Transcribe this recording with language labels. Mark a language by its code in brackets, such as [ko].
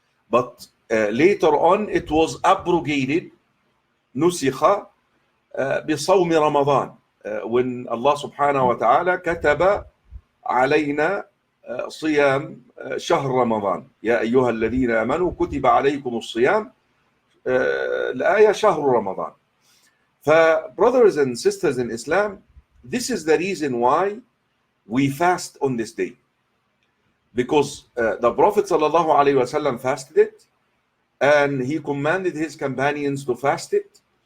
[en] But later on, it was abrogated, [ar] نسخ بصوم رمضان, [en] when Allah subhanahu wa ta'ala [ar] كتب علينا صيام شهر رمضان. يا أيها الذين آمنوا كتب عليكم الصيام. الآية شهر رمضان. [en] Brothers and sisters in Islam, this is the reason why we fast on this day, because the Prophet ﷺ fasted it, and he commanded his companions to fast it.